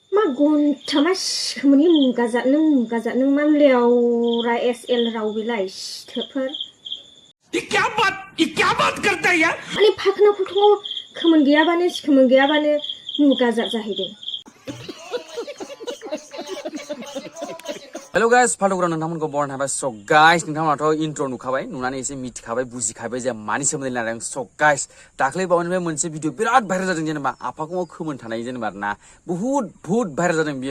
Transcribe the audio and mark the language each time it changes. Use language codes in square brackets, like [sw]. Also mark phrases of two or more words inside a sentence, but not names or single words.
[brx] गन्थामा सिखोमोननि मुगाजात नों मा लेवरा SL राव बिलाय सिथोफोर [hi] ये क्या बात करता है यार [brx] माने फाखना फुथुङाव खोमोन गैयाबानो सिखोमोन गैयाबानो मुगाजात जाहैदों। [en] Hello guys, [brx] Fhal2 GerI नोंथांमोनखौ बरायना थाबाय। [en] So guys, [brx] नोंथांमोनाथ' intro नुखाबाय, नुनानै एसे मिथिखाबाय, बुजिखाबाय जे मानि सोमोन्दै लादों। [en] So guys, [brx] दाख्लै बावैनिफ्राय मोनसे भिडिअ बिराद भाइरेल जादों जेनेबा आफाखौ खोमोन थानाय जेनेबा ना बहुत भाइरेल जादों बियो।